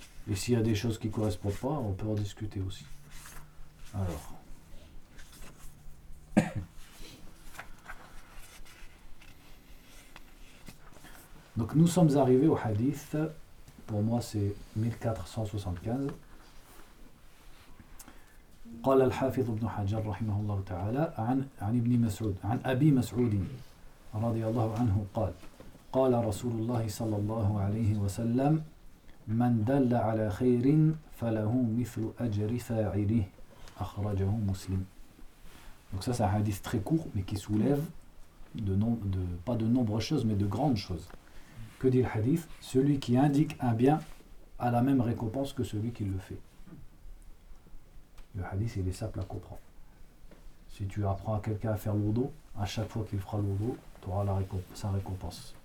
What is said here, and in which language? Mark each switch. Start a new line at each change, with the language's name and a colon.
French: Et s'il y a des choses qui ne correspondent pas, on peut en discuter aussi. Alors. Donc nous sommes arrivés au hadith, pour moi c'est 1475.
Arabic: قال الحافظ ابن حجر رحمه الله تعالى عن ابن مسعود عن أبي مسعود رضي الله عنه قال قال رسول الله صلى الله عليه وسلم من دل على خير فله مثل أجر فاعله أخرجه مسلم.
French: Donc ça c'est un hadith très court mais qui soulève de nombreuses choses mais de grandes choses. Que dit le hadith? Celui qui indique un bien a la même récompense que celui qui le fait. Le hadith, il est simple à comprendre. Si tu apprends à quelqu'un à faire l'ourdou, à chaque fois qu'il fera l'ourdou, tu auras sa récompense.